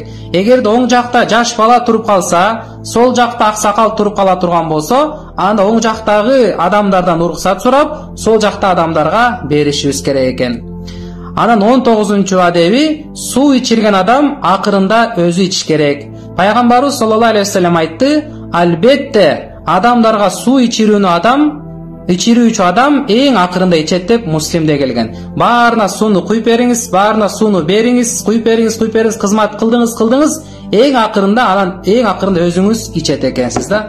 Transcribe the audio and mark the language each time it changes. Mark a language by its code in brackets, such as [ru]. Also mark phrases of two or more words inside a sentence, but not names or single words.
[ky] Эгерде оң жакта жаш бала туруп калса, сол жакта аксакал туруп кала турган болсо, анда оң жактагы адамдардан уруксат сурап, сол жакта адамдарга беришибиз керек экен. Анан 19-чу адеби, суу ичирген адам акырында өзү ичиш керек. Пайгамбарыбыз [ar] صلى الله عليه وسلم [ky] айтты, албетте адамдарга суу ичирүүчү адам эң акырында ичет деп Муслимде келген. Баарына сууну куюп бериңиз, баарына сууну бериңиз, куюп бериңиз, кызмат кылдыңыз, эң акырында өзүңүз ичет экенсиз да.